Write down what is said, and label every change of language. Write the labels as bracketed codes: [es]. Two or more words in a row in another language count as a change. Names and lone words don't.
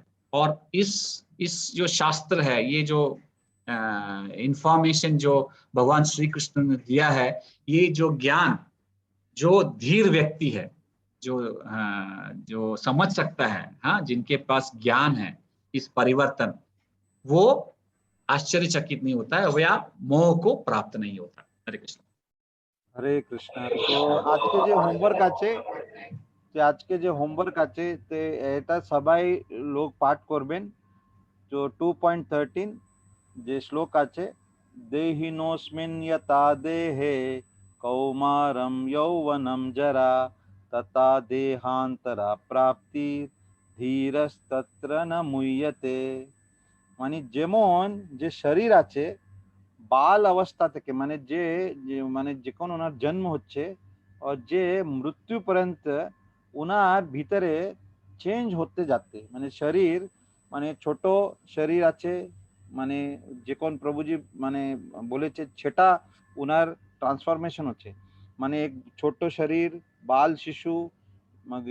[hi] और इस जो शास्त्र है, ये जो इंफॉर्मेशन जो भगवान श्री कृष्ण ने दिया है, ये जो ज्ञान जो धीर व्यक्ति है, जो समझ सकता है, हाँ, जिनके पास ज्ञान है इस परिवर्तन, वो आश्चर्यचकित नहीं होता है, वह मोह को प्राप्त नहीं होता। हरे कृष्ण। हरे कृष्ण। [bn] तो আজকে যে হোমওয়ার্ক আছে তে এটা সবাই লোক পাঠ করবেন। [sa] जो 2.13 [bn] যে শ্লোক আছে, [sa] দেহিনোস্মিন यथा देहे कौमारम यौवनम जरा तथा देहांतरा प्राप्ति धीरस्तत्र न मुह्यते। [bn] মানে যেমন যে শরীর আছে বাল অবস্থা থেকে, মানে যে মানে যখন ওনার জন্ম হচ্ছে और যে মৃত্যু পর্যন্ত ওনার ভিতরে চেঞ্জ হতে যাচ্ছে, মানে শরীর, মানে ছোট শরীর আছে, মানে যখন প্রভুজি মানে বলেছে সেটা ওনার ট্রান্সফরমেশন হচ্ছে, মানে এক ছোট শরীর, বাল শিশু, মানে